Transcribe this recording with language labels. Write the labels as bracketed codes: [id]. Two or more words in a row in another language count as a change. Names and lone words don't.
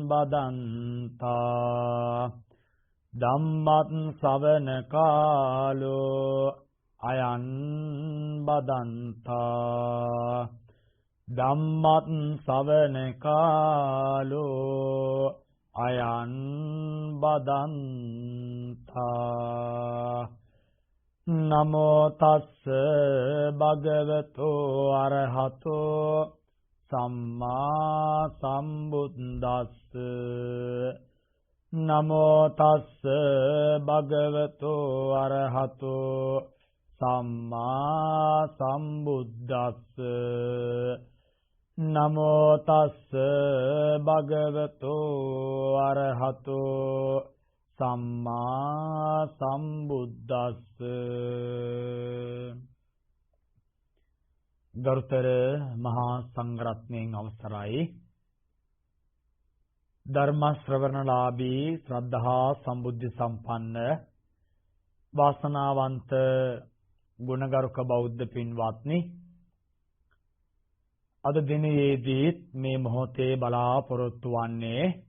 [pi] බදන්තා ධම්මත් ශ්‍රවණ කාලෝ අයං බදන්තා ධම්මත් ශ්‍රවණ කාලෝ අයං බදන්තා නමෝ තස්ස භගවතෝ අරහතෝ සම්මා සම්බුද්දස්ස නමෝ තස්ස භගවතෝ අරහතෝ සම්මා සම්බුද්දස්ස නමෝ තස්ස භගවතෝ අරහතෝ සම්මා සම්බුද්දස්ස. [si] ගරුතර මහා සංඝරත්නයන් අවසරයි. ධර්ම ශ්‍රවණලාභී ශ්‍රද්ධා සම්බුද්ධ සම්පන්න වාසනාවන්ත ගුණගරුක බෞද්ධ පින්වත්නි, අද දිනයේදී මේ මොහොතේ බලාපොරොත්තු වන්නේ